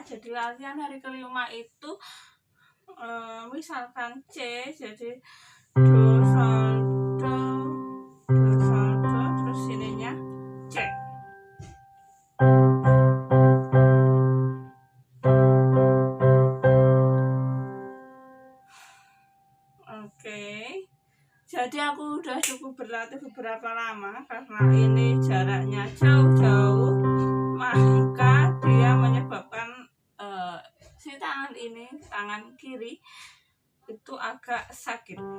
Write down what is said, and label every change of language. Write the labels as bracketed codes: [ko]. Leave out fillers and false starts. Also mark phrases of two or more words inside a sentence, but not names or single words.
[id] Jadi latihan hari kelima itu misalkan C, jadi do sol do, do sol do, terus ininya C. Oke. Jadi aku udah cukup berlatih beberapa lama karena ini jaraknya jauh-jauh, maka dia menyebabkan si tangan ini, tangan kiri itu agak sakit.